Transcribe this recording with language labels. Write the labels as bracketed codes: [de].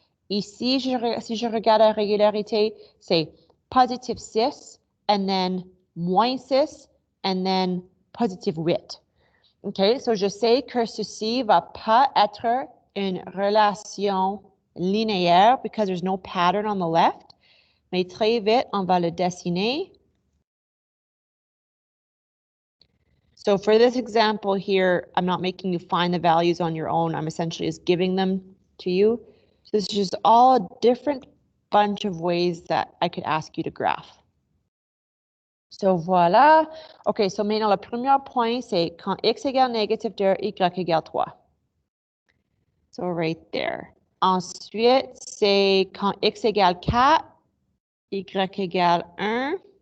[fr] Ici, si je regarde la régularité, c'est positive 6, [en] and then [fr] -6, and then positive 8. OK, so je sais que ceci va pas être une relation linéaire [en] because there's no pattern on the left. [fr] Mais très vite, on va le dessiner. [en] So for this example here, I'm not making you find the values on your own. I'm essentially just giving them to you. So this is just all a different bunch of ways that I could ask you to graph. [fr] So voilà. OK, so maintenant, le premier point, c'est quand x égale négative 2, y égale 3. [en] So right there. [fr] Ensuite, c'est quand x égale 4, y égale 1.